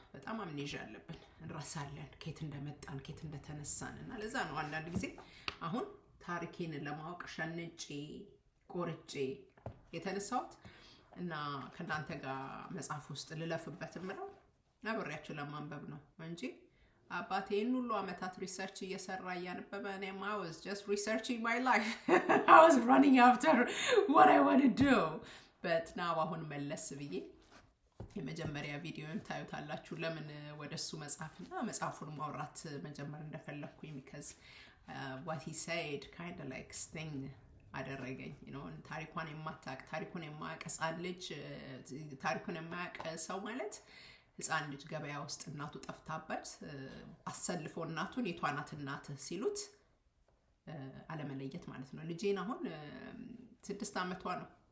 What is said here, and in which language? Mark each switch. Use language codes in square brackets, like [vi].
[am] በጣም አምኔዥያ አለብን። እንረሳለን ከየት እንደመጣን ከየት እንደተነሳን እና ለዛ ነው አንዳንድ ጊዜ አሁን ታሪኬን ለማወቅ ሸንጬ ቆርጬ የተነሳሁት እና ከናንተ ጋር መጽሐፍ ውስጥ ልለፍበትም ነው አብሬያችሁ ለማንበብ ነው እንጂ አባቴን ሁሉ አመታት ሪሰርች እየሰራ ያነበበ እኔም [en] I was just researching my life. I was running after what I want to do. But now [am] አሁን መለስ ብዬ የመጀመሪያ ቪዲዮን ታዩታላችሁ ለምን ወደሱ መጽሐፉን ማውራት መጀመር እንደፈለኩኝ [en] because what he said kind of like sting [am] አደረገኝ ታሪኳን የማታውቅ ታሪኩን የማያውቅ ሕፃን ልጅ ታሪኩን የማያውቅ ሰው ማለት ሕፃን ልጅ ገበያ ውስጥ እናቱ ጠፍታበት አሰልፎ እናቱን የቷናት እናት ሲሉት አለመለየት ማለት ነው። ልጄን አሁን 6 ዓመቷ ነው